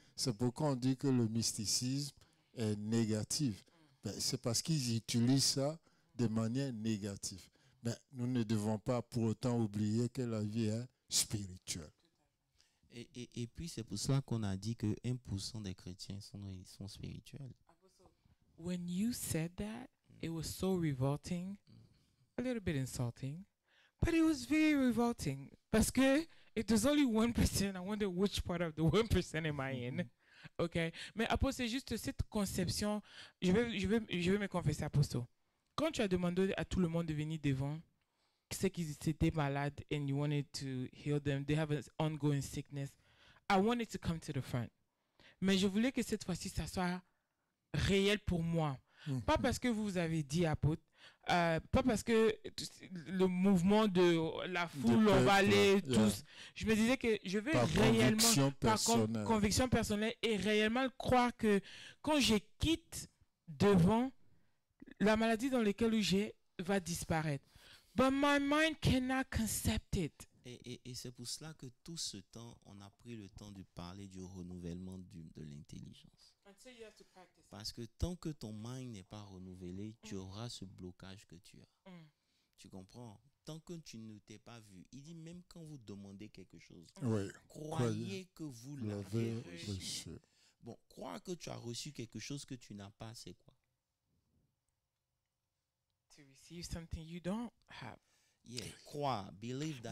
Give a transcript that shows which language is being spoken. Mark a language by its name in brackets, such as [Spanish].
[French] C'est pourquoi on dit que le mysticisme est négatif. Ben, c'est parce qu'ils utilisent ça de manière négative. Mais nous ne devons pas pour autant oublier que la vie est spirituelle. Et puis c'est pour cela qu'on a dit que 1% des chrétiens sont spirituels. [English] When you said that, it was so revolting, a little bit insulting, but it was very revolting. [French] Parce que [English] if there's only 1%, I wonder which part of the 1% am I in. Okay? [French] Mais Apostle, c'est juste cette conception. Je vais me confesser, Apostle. Quand tu as demandé à tout le monde de venir devant, c'est qu'ils étaient malades [English] and you wanted to heal them, they have an ongoing sickness, I wanted to come to the front. [French] Mais je voulais que cette fois-ci, ça soit réel pour moi. Pas parce que vous avez dit, apôtre, pas parce que le mouvement de la foule, on va aller tous. Je me disais que je vais réellement, par conviction personnelle, et réellement croire que quand je quitte devant, la maladie dans laquelle j'ai va disparaître. [English] But my mind cannot concept it. [French] Et c'est pour cela que tout ce temps, on a pris le temps de parler du renouvellement de l'intelligence. Parce que tant que ton mind n'est pas renouvelé, tu auras ce blocage que tu as. Tu comprends? Tant que tu ne t'es pas vu. Il dit même quand vous demandez quelque chose, croyez que vous l'avez reçu. Bon, croire que tu as reçu quelque chose que tu n'as pas, c'est quoi? [English] To receive something you don't have. Yeah, [French] croire, [English] believe that